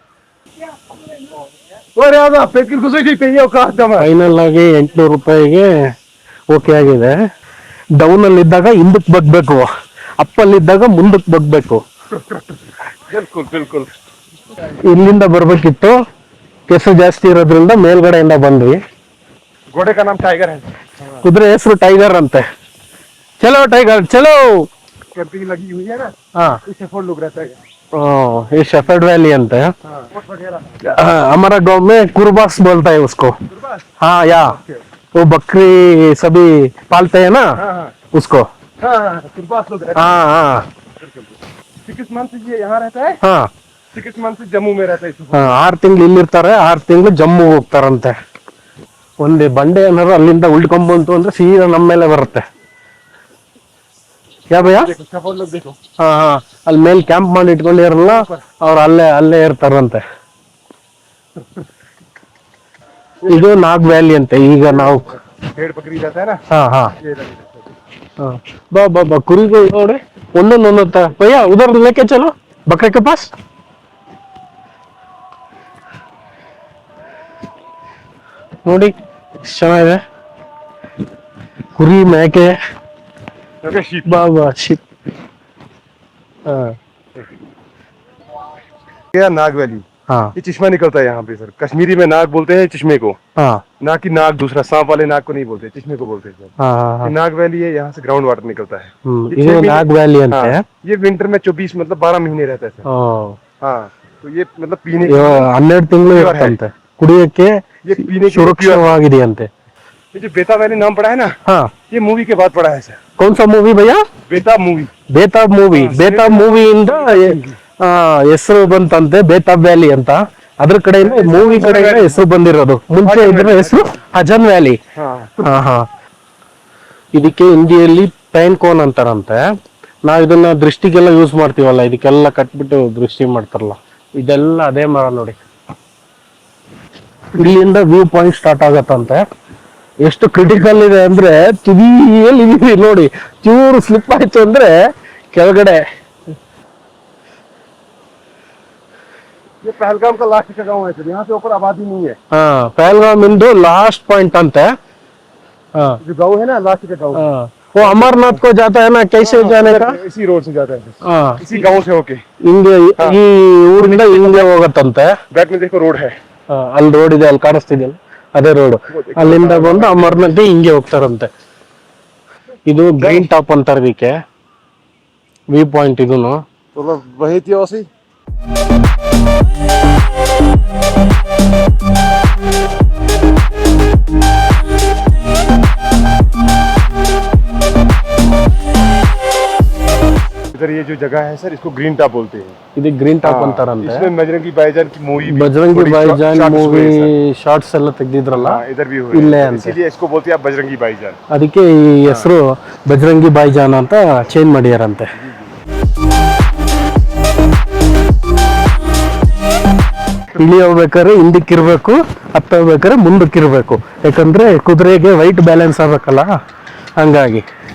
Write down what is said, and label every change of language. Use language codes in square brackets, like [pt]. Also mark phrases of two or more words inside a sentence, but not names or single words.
[kn] ಫೈನಲ್ ಆಗಿ 800 ರೂಪಾಯಿಗೆ ಓಕೆ ಆಗಿದೆ. ಡೌನ್ ಅಲ್ಲಿ ಇದ್ದಾಗ ಹಿಂದಕ್ಕೆ ಬಗ್ಬೇಕು, ಅಪ್ಪಲ್ಲಿದ್ದಾಗ ಮುಂದಕ್ಕೆ ಬಗ್ಬೇಕು. ಇಲ್ಲಿಂದ ಬರ್ಬೇಕಿತ್ತು, ಕೆಸರು ಜಾಸ್ತಿ ಇರೋದ್ರಿಂದ ಮೇಲ್ಗಡೆಯಿಂದ ಬಂದ್ವಿ. [hi] घोड़े का नाम टाइगर है, [kn] ಕುದುರೆ ಹೆಸರು ಟೈಗರ್ ಅಂತೆ. [hi] चलो टाइगर चलो. कैंपिंग लगी हुई है ना, हाँ इससे फोन लोग रहता है। ये शेफर्ड वैली अंत है। हमारा गांव में कुरबास बोलता है उसको। हाँ या वो बकरी सभी पालते हैं ना, उसको। कुरबास लोग रहते हैं। हाँ हाँ 6 मंथ ये यहाँ रहता है। हाँ 6 मंथ ಜಮ್ಮು में रहता है। [kn] 6 ತಿಂಗಳು ಇಲ್ಲಿರ್ತಾರೆ, 6 ತಿಂಗಳು ಜಮ್ಮು ಹೋಗ್ತಾರಂತೆ. ಒಂದು ಬಂಡೆ ಏನಾದ್ರು ಅಲ್ಲಿಂದ ಉಳ್ಕೊಂಡ್ಬಂತು ಅಂದ್ರೆ ಸೀದಾ ನಮ್ಮ ಮೇಲೆ ಬರುತ್ತೆ. [hi] या भैया? [kn] ಹಾ ಹಾ ಅಲ್ಲಿ ಮೇಲೆ ಕ್ಯಾಂಪ್ ಮಾಡಿ ಇಟ್ಕೊಂಡಿರಲ್ಲ ಅವ್ರು, ಅಲ್ಲೇ ಇರ್ತಾರಂತೆ. ಇದು ನಾಗ್ ವ್ಯಾಲಿ ಅಂತೆ. ಈಗ ನಾವು ಹಾ ಹಾ ಬಾ ಬಾ ಬಾ ಕುರಿಗಳು ನೋಡಿ ಒಂದೊಂದು [hi] भैया उधर लेके चलो बकरे के पास. [kn] ನೋಡಿ ಎಷ್ಟು ಚೆನ್ನಾಗಿದೆ ಕುರಿ ಮೇಕೆ. ಬಾ ಬಾ ಶಿಪ್. [hi] नाग वैली, हाँ ये चश्मा निकलता है यहाँ पे सर। कश्मीरी में नाग बोलते हैं चश्मे को, हाँ ना कि नाग दूसरा सांप वाले नाग को नहीं बोलते, चश्मे को बोलते हैं सर। हाँ हाँ ये नाग वैली है, यहाँ से [en] ground water [hi] निकलता है। [kn] ಇದು ನಾಗ್ ವ್ಯಾಲಿ ಅಂತ. [hi] ये विंटर में 24 मतलब 12 महीने रहता है सर। हाँ तो ये मतलब पीने [kn] 12 ತಿಂಗಳು ಇರುತ್ತಂತೆ, ಕುಡಿಯಕ್ಕೆ [hi] ये पीने की [kn] ಸುರಕ್ಷಿತವಾಗಿದೆಯಂತೆ. [hi] ये जो बेताब वैली नाम पड़ा है ना, हाँ ये मूवी के बाद पड़ा है सर। कौन सा मूवी भैया? बेताब मूवी। [kn] ಬೇತಾಬ್ ಮೂವಿ. ಬೇತಾಬ್ ಮೂವಿಯಿಂದ ಹೆಸರು ಬಂತಂತೆ ಬೇತಾಬ್ ವ್ಯಾಲಿ ಅಂತ. ಅದ್ರ ಕಡೆಯಿಂದ ಮೂವಿ ಕಡೆಯಿಂದ ಹೆಸರು ಬಂದಿರೋದು. ಮುಂಚೆ ಇದ್ರ ಹೆಸರು ಹಜನ್ ವ್ಯಾಲಿ. ಹಾ ಹಾ ಇದಕ್ಕೆ ಹಿಂದಿಯಲ್ಲಿ [en] pine cone [kn] ಅಂತಾರಂತೆ. ನಾವ್ ಇದನ್ನ ದೃಷ್ಟಿಗೆಲ್ಲ ಯೂಸ್ ಮಾಡ್ತೀವಲ್ಲ, ಇದಕ್ಕೆಲ್ಲ ಕಟ್ಬಿಟ್ಟು ದೃಷ್ಟಿ ಮಾಡ್ತಾರಲ್ಲ, ಇದೆಲ್ಲ ಅದೇ ಮರ ನೋಡಿ. ಇಲ್ಲಿಂದ [en] view point start [kn] ಆಗತ್ತಂತೆ. ಎಷ್ಟು ಕ್ರಿಟಿಕಲ್ ಇದೆ ಅಂದ್ರೆ ತುದಿಯಲ್ಲಿ ನೋಡಿ, ಚೂರು ಸ್ಲಿಪ್ ಆಯ್ತು ಅಂದ್ರೆ ಕೆಳಗಡೆ. [hi] ये पहलगाम का लास्ट का गांव है सर, यहाँ से ऊपर आबादी नहीं है। [kn] ಹಾ ಪಹಲ್ಗಾಮ್ ಇಂದು [en] last point [kn] ಅಂತೆ. [hi] हाँ जो गांव है ना लास्ट का गांव, वो अमरनाथ को जाता है ना, कैसे जाने का? इसी रोड से जाता है, हाँ इसी गांव से होके [kn] ಹಿಂಗೆ ಈ ಊರಿಂದ ಹಿಂಗೆ ಹೋಗತ್ತಂತೆ. [hi] बैक में देखो रोड है, [kn] ಅಲ್ಲಿ ರೋಡ್ ಇದೆ, ಅಲ್ಲಿ ಕಾಣಿಸ್ತಿದೆಯಲ್ಲ ಅದೇ ರೋಡ್. ಅಲ್ಲಿಂದ ಬಂದು ಅಮರ್ನಾಥ್ ಹಿಂಗೆ ಹೋಗ್ತಾರಂತೆ. ಇದು [en] green top [kn] ಅಂತಾರೆ ಇದಕ್ಕೆ, [en] view point. [kn] ಇದೂನು [hi] तो वही थी वैसे। इधर ये जो जगह है सर, इसको [en] green top [hi] बोलते हैं। [kn] ಇದಕ್ಕೆ [en] green top [kn] ಅಂತಾರಂತೆ. [hi] इसमें बजरंगी भाईजान की मूवी, [kn] ಬಜರಂಗಿ ಭಾईजान [en] movie shorts [kn] ಎಲ್ಲ ತೆಗ್ದಿದ್ರಲ್ಲ, [hi] इधर भी [kn] ಇಲ್ಲೇ [hi] हुए, [kn] ಅಂತೆ. [hi] इसीलिए इसको बोलते हैं आप बजरंगी भाईजान। [kn] ಅದಕ್ಕೆ ಈ ಹೆಸರು ಬಜರಂಗಿ ಭಾईजान ಅಂತ ಚೇಂಜ್ ಮಾಡ್ಯಾರಂತೆ. ಇಳಿ ಹೋಗ್ಬೇಕಾದ್ರೆ ಹಿಂದಕ್ಕಿರ್ಬೇಕು, ಹತ್ತ ಹೋಗ್ಬೇಕಾದ್ರೆ ಮುಂದಕ್ಕಿರ್ಬೇಕು. ಯಾಕಂದ್ರೆ ಕುದುರೆಗೆ [en] weight balance [kn] ಆಗ್ಬೇಕಲ್ಲ, ಹಂಗಾಗಿ.